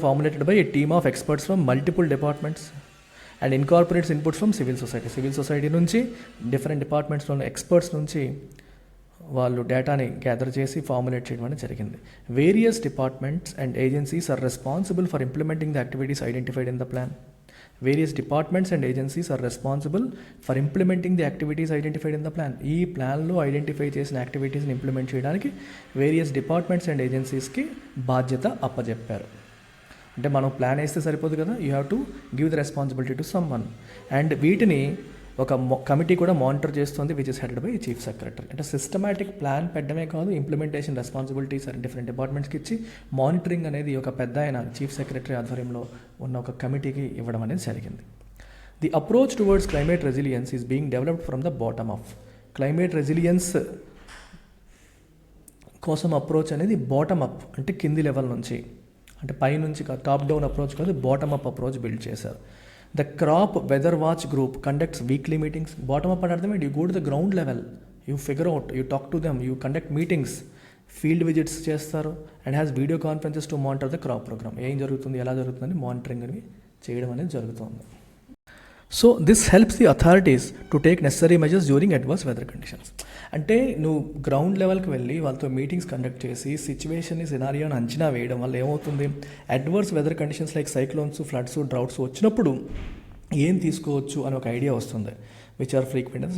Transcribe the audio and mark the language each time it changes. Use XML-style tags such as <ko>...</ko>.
<en>formulated by a team of experts from multiple departments and incorporates inputs from civil society నుంచి,</en> <te>different డిపార్ట్మెంట్స్లో experts నుంచి వాళ్ళు డేటాని gather చేసి formulate చేయడం అనేది జరిగింది.</te> <en>Various departments and agencies are responsible for implementing the activities identified in the plan. Various departments and agencies are responsible for implementing the activities identified in the plan.</en> <te>ఈ ప్లాన్లో identify చేసిన యాక్టివిటీస్ని implement చేయడానికి various departments and ఏజెన్సీస్కి బాధ్యత అప్పచెప్పారు. అంటే మనం plan వేస్తే సరిపోదు కదా,</te> <en>You have to give the responsibility to someone.</en> <te>And వీటిని ఒక కమిటీ కూడా మానిటర్ చేస్తుంది,</te> <en>Which is headed by chief secretary.</en> <te>అంటే సిస్టమాటిక్ ప్లాన్ పెట్టడమే కాదు, ఇంప్లిమెంటేషన్ రెస్పాన్సిబిలిటీస్ అని డిఫరెంట్ డిపార్ట్మెంట్స్కి ఇచ్చి మానిటరింగ్ అనేది ఒక పెద్ద ఆయన చీఫ్ సెక్రటరీ ఆధ్వర్యంలో ఉన్న ఒక కమిటీకి ఇవ్వడం అనేది జరిగింది.</te> <en>The approach towards climate resilience is being developed from the bottom up.</en> <te>Climate resilience కోసం అప్రోచ్ అనేది బాటమ్ అప్ అంటే కింది లెవెల్ నుంచి, అంటే పైనుంచి టాప్ డౌన్ అప్రోచ్ కాదు, బాటమ్ అప్ అప్రోచ్ బిల్డ్ చేశారు.</te> <en>The crop weather watch group conducts weekly meetings. Bottom up అంటే you go to the ground level, you figure out, you talk to them, you conduct meetings, field visits చేస్తారు and has video conferences to monitor the crop program.</en> <te>ఏం జరుగుతుంది, ఎలా జరుగుతుందని monitoring అని చేయడం అనేది జరుగుతుంది.</te> <en>So this helps the authorities to take necessary measures during adverse weather conditions.</en> <te>అంటే నువ్వు గ్రౌండ్ లెవెల్కి వెళ్ళి వాళ్ళతో మీటింగ్స్ కండక్ట్ చేసి సిచ్యువేషన్ని, సినారియోని అంచనా వేయడం వల్ల ఏమవుతుంది, adverse weather conditions like cyclones, floods, droughts వచ్చినప్పుడు ఏం తీసుకోవచ్చు అని ఒక ఐడియా వస్తుంది,</te> <en>Which are frequent.</en>